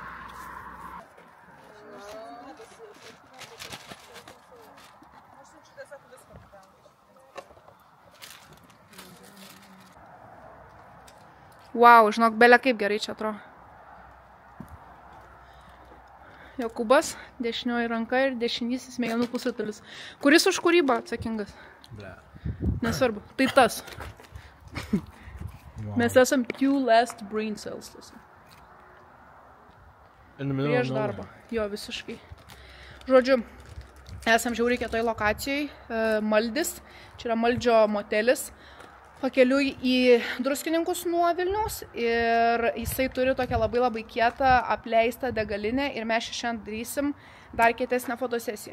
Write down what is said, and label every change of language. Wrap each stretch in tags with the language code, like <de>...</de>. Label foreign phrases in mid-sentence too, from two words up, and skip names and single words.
<lt>Wow, žinok, belia kaip gerai čia atrodo. Jokūbas, dešinioji ranka ir dešinysis smegenų pusrutulis. Kuris už kūrybą atsakingas? Ble. Nesvarbu, tai tas. Wow. Mes esam 2</lt> <en>last brain cells.</en> <lt>Prieš darbą. Jo, visiškai. Žodžiu, esam žiauriai kietoj lokacijai, Maldis. Čia yra Maldžio motelis. Pakeliui į Druskininkus nuo Vilniaus ir jisai turi tokią labai kietą apleistą degalinę ir mes šiandien darysim dar kietesnę fotosesiją.</lt>